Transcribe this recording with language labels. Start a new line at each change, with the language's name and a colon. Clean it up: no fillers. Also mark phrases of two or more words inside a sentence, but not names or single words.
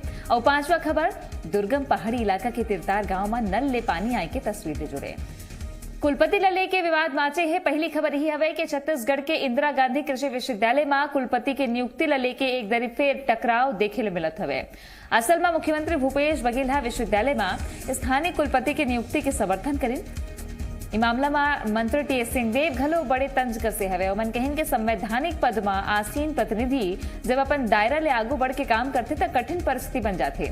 Chhattisgarhi: और पांचवा खबर दुर्गम पहाड़ी इलाका के तिरतार गांव में नल ले पानी आए के तस्वीर ले जुड़े। कुलपति ला लेके विवाद माचे है। पहली खबर ही हवे कि छत्तीसगढ़ के इंदिरा गांधी कृषि विश्वविद्यालय में कुलपति के नियुक्ति ला लेके एक दरी फेर टकराव देखे ले मिलत हवे। असल में मुख्यमंत्री भूपेश बघेल विश्वविद्यालय में स्थानीय कुलपति के नियुक्ति के समर्थन करें। इस मामला में मंत्री टीएस सिंहदेव घलो बड़े तंज कसे हवे। उमन कहन के संवैधानिक पद में आसीन प्रतिनिधि जब अपन दायरा ले आगू बढ़ के काम करते तो कठिन परिस्थिति बन जाते।